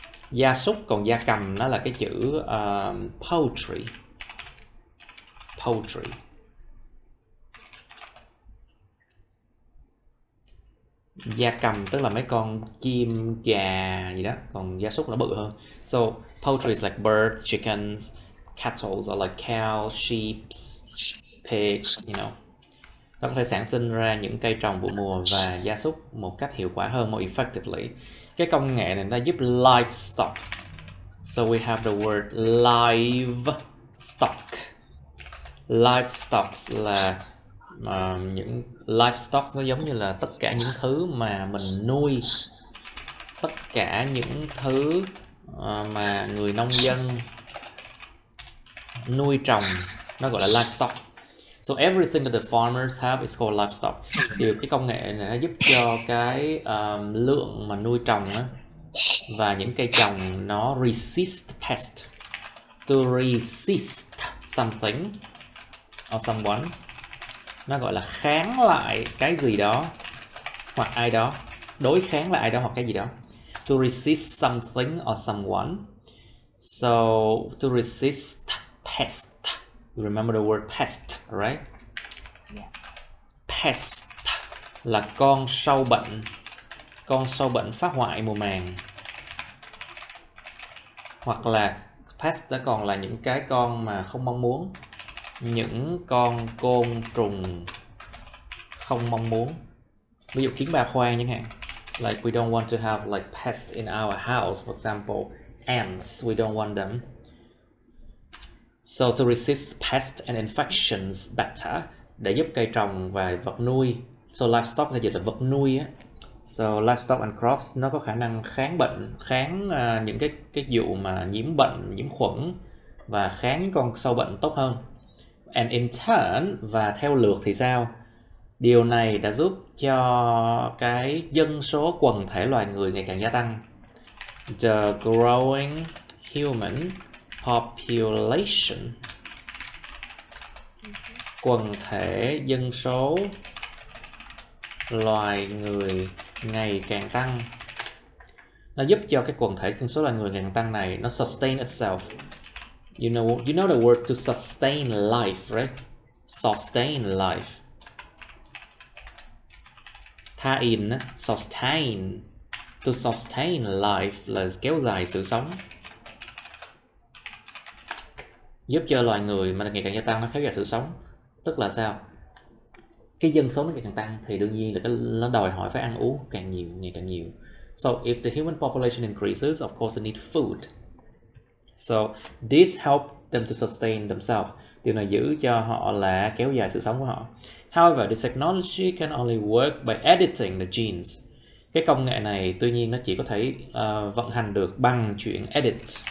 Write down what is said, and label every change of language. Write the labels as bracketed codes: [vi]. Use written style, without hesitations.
[vi] Gia súc, còn gia cầm nó là cái chữ poultry. Gia cầm tức là mấy con chim, gà gì đó, còn gia súc nó bự hơn. [en] So poultry is like birds, chickens, cattle are like cows, sheep, pigs, you know. [vi] Nó có thể sản sinh ra những cây trồng vụ mùa và gia súc một cách hiệu quả hơn, [en] more effectively. [vi] Cái công nghệ này nó giúp [en] livestock. So we have the word livestock. Livestock là [vi] những livestock nó giống như là tất cả những thứ mà mình nuôi, tất cả những thứ mà người nông dân nuôi trồng, nó gọi là livestock. [en] So everything that the farmers have is called livestock. [vi] Điều cái công nghệ này nó giúp cho cái lượng mà nuôi trồng á, và những cây trồng nó [en] resist pest. To resist something or someone, [vi] nó gọi là kháng lại cái gì đó hoặc ai đó, đối kháng lại ai đó hoặc cái gì đó. [en] To resist something or someone. So to resist pest. You remember the word pest, right? Yeah. [vi] Pest là con sâu bệnh. Con sâu bệnh phá hoại mùa màng. Hoặc là pest đó còn là những cái con mà không mong muốn, những con côn trùng không mong muốn. Ví dụ kiến ba khoang chẳng hạn. [en] Like we don't want to have like pests in our house, for example, ants, we don't want them. So to resist pests and infections better, [vi] để giúp cây trồng và vật nuôi. So livestock là dịch là vật nuôi á. [en] So livestock and crops [vi] nó có khả năng kháng bệnh, kháng những cái vụ mà nhiễm bệnh, nhiễm khuẩn và kháng con sâu bệnh tốt hơn. [en] And in turn, [vi] và theo lượt thì sao? Điều này đã giúp cho cái dân số quần thể loài người ngày càng gia tăng. [en] The growing human population, [vi] quần thể dân số loài người ngày càng tăng. Nó giúp cho cái quần thể dân số loài người ngày càng tăng này nó [en] sustain itself. You know the word to sustain life, right? Sustain life. Tha in, sustain. To sustain life [vi] là kéo dài sự sống. Giúp cho loài người mà ngày càng gia tăng nó kéo dài sự sống. Tức là sao? Cái dân số nó ngày càng tăng thì đương nhiên là nó đòi hỏi phải ăn uống càng nhiều, ngày càng nhiều. [en] So if the human population increases, of course they need food. So this help them to sustain themselves. [vi] Điều này giữ cho họ là kéo dài sự sống của họ. [en] However, this technology can only work by editing the genes. [vi] Cái công nghệ này tuy nhiên nó chỉ có thể vận hành được bằng chuyện edit.